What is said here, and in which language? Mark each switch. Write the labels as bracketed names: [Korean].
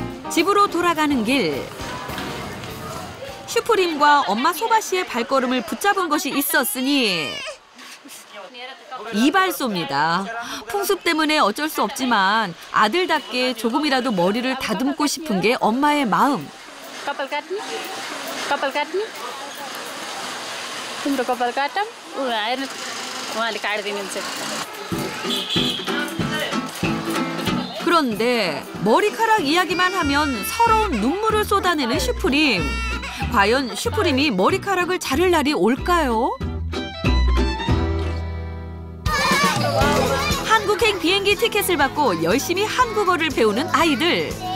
[Korean] 집으로 돌아가는 길. 슈프림과 엄마 소바 씨의 발걸음을 붙잡은 것이 있었으니 이발소입니다. 풍습 때문에 어쩔 수 없지만 아들답게 조금이라도 머리를 다듬고 싶은 게 엄마의 마음. [Nepali] कपाल काट्ने तिम्रो कपाल काटम हेर्नु उहाँले काटिदिनुहुन्छ. [Korean] 그런데 머리카락 이야기만 하면 서러운 눈물을 쏟아내는 슈프림. 과연 슈프림이 머리카락을 자를 날이 올까요? 한국행 비행기 티켓을 받고 열심히 한국어를 배우는 아이들.